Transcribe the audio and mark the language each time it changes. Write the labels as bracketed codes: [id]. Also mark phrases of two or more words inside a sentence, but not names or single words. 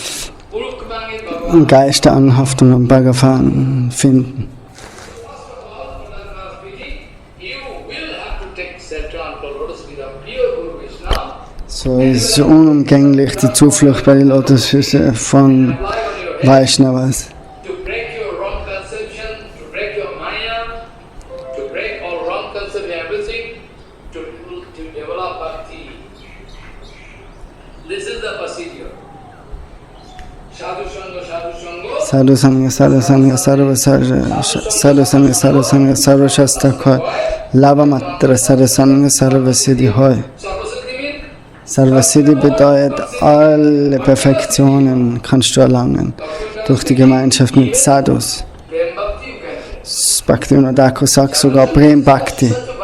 [de] Geist der Anhaftung am Bhagavan finden. So ist es unumgänglich, die Zuflucht bei den Lotusfüßen von Vaishnavas. [bn] সাধু সঙ্গ, সাধু সঙ্গ, সাধু সঙ্গ, সাধু সঙ্গ, সর্ব শাস্ত্র কয়, লব মাত্র, সাধু সঙ্গ, সর্ব সিদ্ধি হয়. সর্ব সিদ্ধি [de] bedeutet, alle Perfektionen kannst du erlangen durch die Gemeinschaft mit Sadhus. Bhaktivinoda Thakur sagt sogar [bn] প্রেম ভক্তি.